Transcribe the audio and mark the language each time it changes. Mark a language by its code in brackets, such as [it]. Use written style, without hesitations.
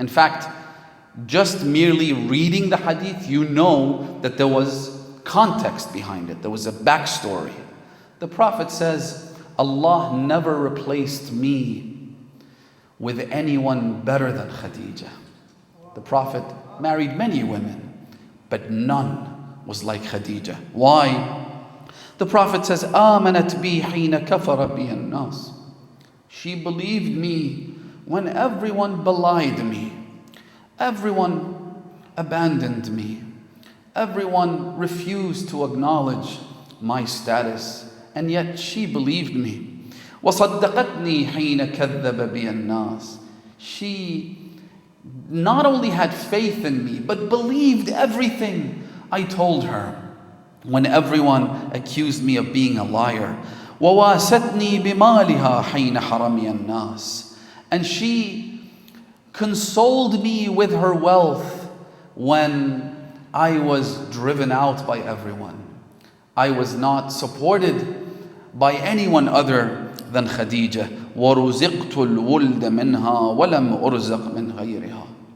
[en] In fact, just merely reading the hadith, you know that there was context behind it. There was a backstory. The Prophet says, Allah never replaced me with anyone better than Khadija. The Prophet married many women, but none was like Khadija. Why? The Prophet says, [ar] آمنت بي حين كفر بي الناس. [en] She believed me when everyone belied me. Everyone abandoned me. Everyone refused to acknowledge my status. And yet she believed me. [ar] وصدقتني حين كذب بي الناس. [en] She not only had faith in me, but believed everything I told her when everyone accused me of being a liar. [ar] وواستني بمالها حين حرمي الناس. [en] And she consoled me with her wealth when I was driven out by everyone. I was not supported by anyone other than Khadija. [ar] وَرُزِقْتُ الْوُلْدَ مِنْهَا وَلَمْ أُرْزَقْ مِنْ غَيْرِهَا.